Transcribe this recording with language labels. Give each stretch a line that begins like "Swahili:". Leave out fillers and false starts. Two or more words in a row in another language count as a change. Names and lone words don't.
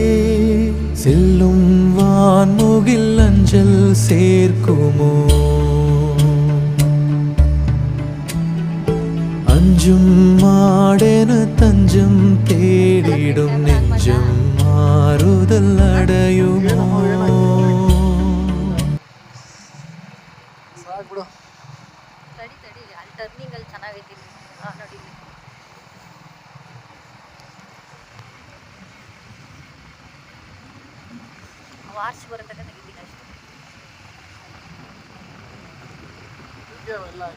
Tamil: செல்லும் வான்முகில் அஞ்சல் சேர்க்குமோ, அஞ்சும் மாடென தஞ்சம் தேடிடும் நெஞ்சம் மாறுதல் அடையுமோ.
Kannada: ತಡಿ ತಡಿ ಅಲ್ಲಿ ಟರ್ನಿಂಗ್ ಅಲ್ಲಿ ಚೆನ್ನಾಗೈತಿ ನೋಡಿ ವಾರ್ಸ್ ಬರೋ ತನಕ ತೆಗಿತೀನಿ ಅಷ್ಟೇ.